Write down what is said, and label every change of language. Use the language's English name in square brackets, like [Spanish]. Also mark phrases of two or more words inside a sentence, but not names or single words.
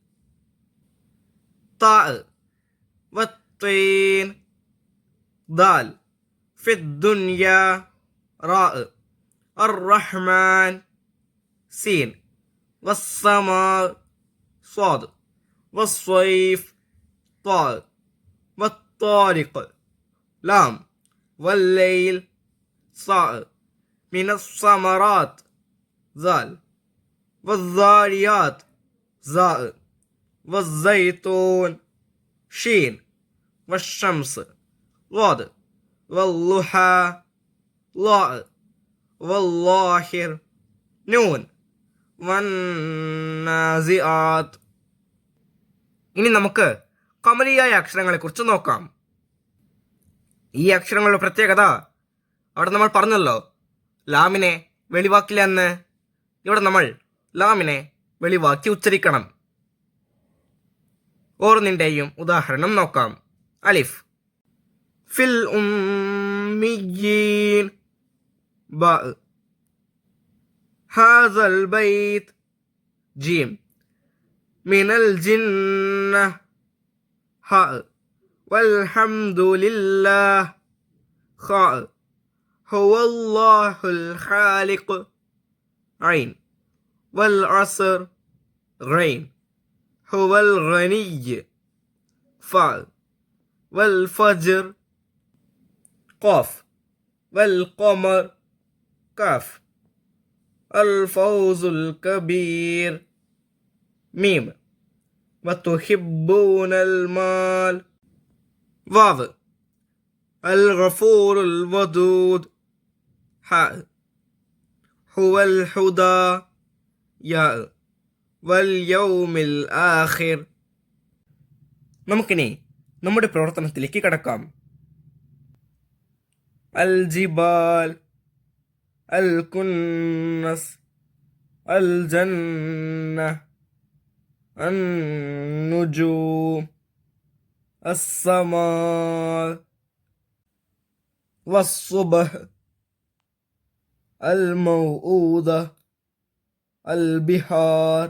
[Arabic] تاء والتين دال في الدنيا راء الرحمن سين, والسماء صاد والصيف طاء والطارق, لام والليل, صاء من الثمرات ذال والذاريات زاء والزيتون شين والشمس ضاد والضحى ضاء والظاهر نون والنازعات. [Malayalam] ഇനി നമുക്ക് ഖമറിയായ അക്ഷരങ്ങളെ കുറിച്ച് നോക്കാം. ഈ അക്ഷരങ്ങളുടെ പ്രത്യേകത അവിടെ നമ്മൾ പറഞ്ഞല്ലോ, ലാമിനെ വെളിവാക്കില്ല എന്ന്. ഇവിടെ നമ്മൾ ലാമിനെ വെളിവാക്കി ഉച്ചരിക്കണം. ഓരോന്നിൻ്റെയും ഉദാഹരണം നോക്കാം. [Arabic] ألف في الأميين باء هذا البيت جيم, من الجنة هاء والحمد لله خاء, هو الله الخالق، عين، والعصر، غين، هو الغني، فاء، والفجر، قاف، والقمر، كاف، الفوز الكبير، ميم، وتحبون المال، واو، الغفور الودود، حاء، هو الهدى، ياء، واليوم الآخر. [Malayalam] നമുക്കിനി നമ്മുടെ പ്രവർത്തനത്തിലേക്ക് കടക്കാം. [Arabic] الجبال الكنس الجنة النجوم السماء والصبح الموءودة البحار.